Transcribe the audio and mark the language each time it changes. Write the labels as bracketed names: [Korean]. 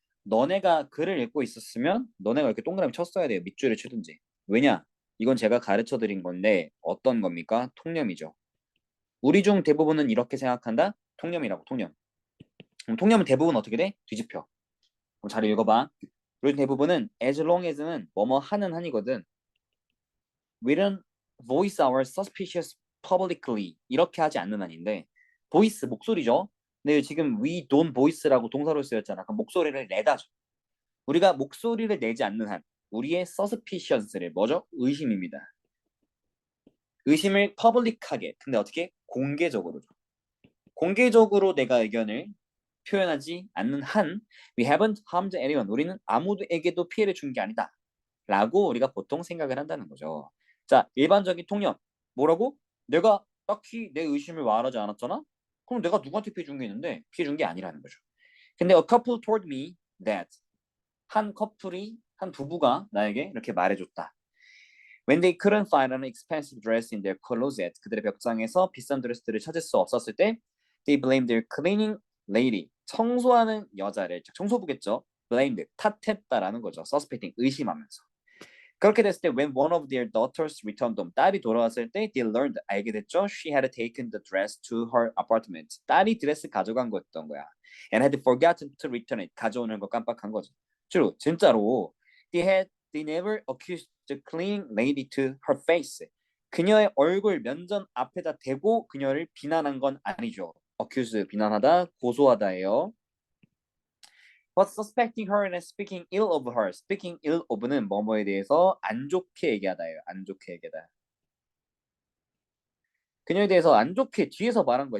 [Korean] 너네가 글을 읽고 있었으면 너네가 이렇게 동그라미 쳤어야 돼요. 밑줄을 치든지. 왜냐? 이건 제가 가르쳐 드린 건데 어떤 겁니까? 통념이죠. 우리 중 대부분은 이렇게 생각한다? 통념이라고, 통념. 그럼 통념은 대부분 어떻게 돼? 뒤집혀. 그럼 잘 읽어봐. 우리 중 대부분은 as long as는 뭐뭐 하는 한이거든. [English] We don't voice our suspicious publicly [Korean] 이렇게 하지 않는 한인데 [English] voice 목소리죠. [Korean] 근데 지금 we don't voice라고 동사로 쓰였잖아. 그럼 목소리를 내다죠. 우리가 목소리를 내지 않는 한 우리의 suspicious를 뭐죠? 의심입니다. 의심을 public하게 근데 어떻게? 공개적으로 공개적으로 내가 의견을 표현하지 않는 한 [English] we haven't harmed anyone [Korean] 우리는 아무에게도 피해를 준 게 아니다. 라고 우리가 보통 생각을 한다는 거죠. 자, 일반적인 통념. 뭐라고? 내가 딱히 내 의심을 말하지 않았잖아? 그럼 내가 누구한테 피해 준 게 있는데 피해 준 게 아니라는 거죠. 근데 [English] a couple told me that [Korean] 한 커플이 한 부부가 나에게 이렇게 말해줬다. [English] When they couldn't find an expensive dress in their closet [Korean] 그들의 벽장에서 비싼 드레스들을 찾을 수 없었을 때 [English] they blamed their cleaning lady [Korean] 청소하는 여자를 청소부겠죠. blamed 탓했다라는 거죠. suspecting 의심하면서. 그렇게 됐을 때 [English] when one of their daughters returned home [Korean] 딸이 돌아왔을 때 [English] they learned [Korean] 알게 됐죠. [English] She had taken the dress to her apartment. [Korean] 딸이 드레스 가져간 거였던 거야. [English] And had forgotten to return it. [Korean] 가져오는 거 깜빡한 거죠. [English] true. [Korean] 진짜로 [English] they never accused the cleaning lady to her face. [Korean] 그녀의 얼굴 면전 앞에다 대고 그녀를 비난한 건 아니죠. accuse 비난하다, 고소하다예요. [English] But suspecting her and speaking ill of her. [Korean] Speaking ill of는 뭐뭐에 대해서 안 좋게 얘기하다예요. 안 좋게 얘기하다. 그녀에 대해서 안 좋게 뒤에서 말한 거야.